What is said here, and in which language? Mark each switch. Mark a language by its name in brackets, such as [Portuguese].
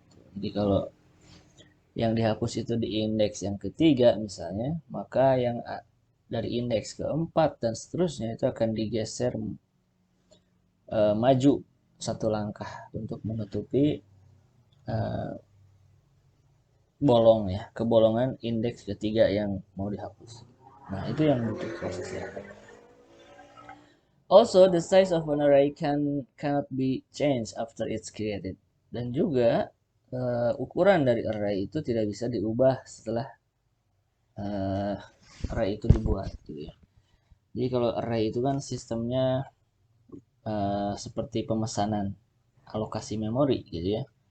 [Indonesian] Jadi kalau yang dihapus itu di indeks yang ketiga misalnya, maka yang dari indeks keempat dan seterusnya itu akan digeser maju satu langkah untuk menutupi bolong ya, kebolongan indeks ketiga yang mau dihapus. Nah, itu yang butuh prosesnya. [English] Also, the size of an array cannot be changed after it's created. [Indonesian] Dan juga ukuran dari array itu tidak bisa diubah setelah array itu dibuat gitu ya. Jadi kalau array itu kan sistemnya seperti pemesanan alokasi memori gitu ya.